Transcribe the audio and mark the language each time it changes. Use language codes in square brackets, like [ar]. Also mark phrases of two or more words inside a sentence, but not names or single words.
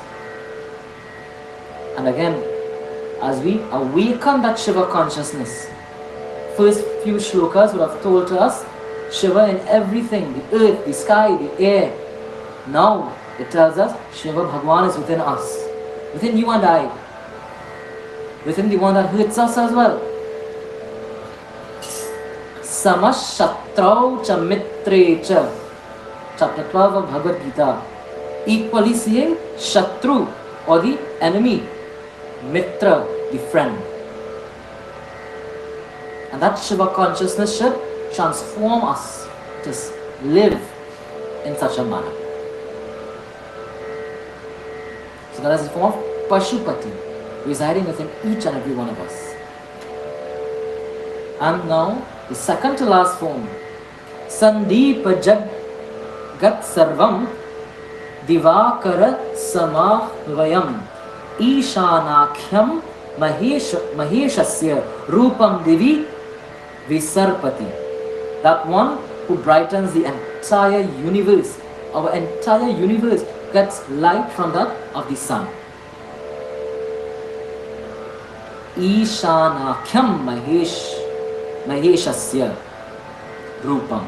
[en] And again, as we awaken that Shiva consciousness, first few shlokas would have told to us Shiva in everything, the earth, the sky, the air. Now it tells us Shiva Bhagwan is within us, within you and I, within the one that hurts us as well. [sa] Samashatrau cha mitre cha. [en] Chapter 12 of Bhagavad Gita. Equally seeing Shatru or the enemy, Mitra, the friend. And that Shiva consciousness should transform us to live in such a manner. So that is the form of Pashupati residing within each and every one of us. And now the second to last form, [sa] Sandeepa Jagat Sarvam Divakara Samahvayam Ishanakhyam Maheshasya Rupam Divi Visarpati. [en] That one who brightens the entire universe. Our entire universe gets light from that of the sun. [sa] Ishanakhyam Maheshasya Rupam.